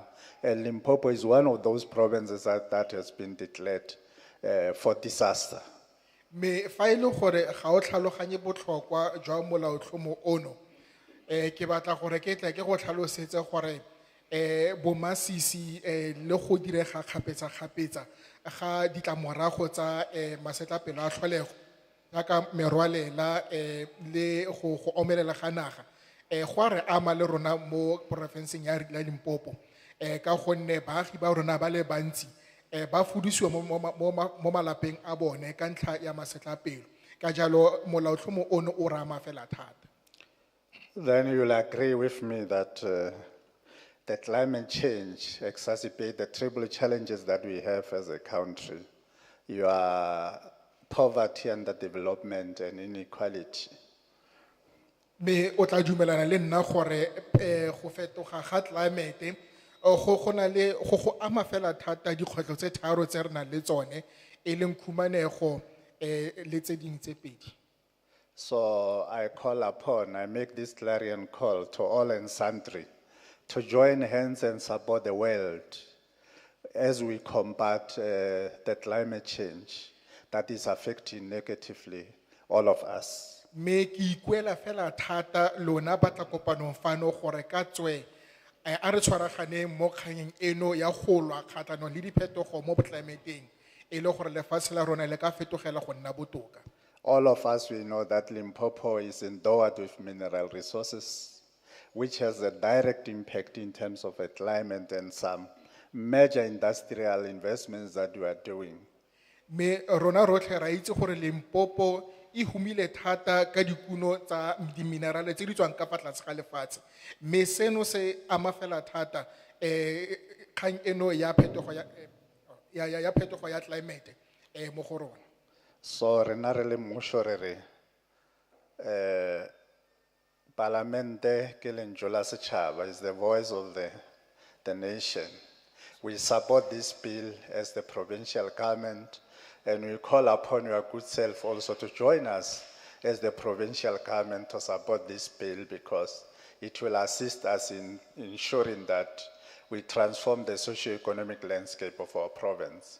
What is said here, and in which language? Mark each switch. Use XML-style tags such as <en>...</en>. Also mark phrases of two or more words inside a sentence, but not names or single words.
<en>And Limpopo is one of those provinces that has been declared for disaster.</en> <tn>Me fa ile gore ga o tlhaloganye botlhokwa jwa molaotlhomo ono ke batla gore ke tle ke go tlhalosetse gore bo masisi le go direga kgapetsa ga ditlamorago tsa masetlapelo a tlholego jaaka merwalela le go omelela ga naga go re ama le rona mo porofenseng ya Limpopo ka gonne baagi ba rona ba le bantsi ba fudisiwa mo malapeng a bone ka ntlha ya masetlapelo ka jalo molaotlhomo ono o rama fela thata.</tn> <en>Then you'll agree with me that the climate change exacerbate the triple challenges that we have as a country. Your poverty, underdevelopment and inequality.</en> <tn>Me o tla dumelana le nna gore go fetoga ga climate go na le go ama fela thata dikgwetlho tse tharo tse re nang le tsone e leng khumanego le tse ding tse pedi.</tn> <en>So I make this clarion call to all and sundry to join hands and support the world as we combat the climate change that is affecting negatively all of us.</en> <tn>Me ki ikuela fela thata lona batla kopanong fano gore ka tswe a re tshwaraganeng mo kganyeng eno ya go lwa kgatlhanong le diphetogo mo climateng e le gore lefatshe la rona le ka fetogela go nna botoka.</tn> <en>All of us, we know that Limpopo is endowed with mineral resources, which has a direct impact in terms of the climate and some major industrial investments that we are doing.</en> <tn>Me rona rotlhe ra itse gore Limpopo e humile thata ka dikuno tsa di minerale tse di tswang ka fa tlase ga lefatshe me seno se ama fela thata kgang eno ya phetogo ya phetogo ya climate mo go rona.</tn> <nso>So rena re le mmušo re re Parlamente ke lentswe la setšhaba</nso> <en>is the voice of the nation. We support this bill as the provincial government, and we call upon your good self also to join us as the provincial government to support this bill because it will assist us in ensuring that we transform the socio-economic landscape of our province.</en>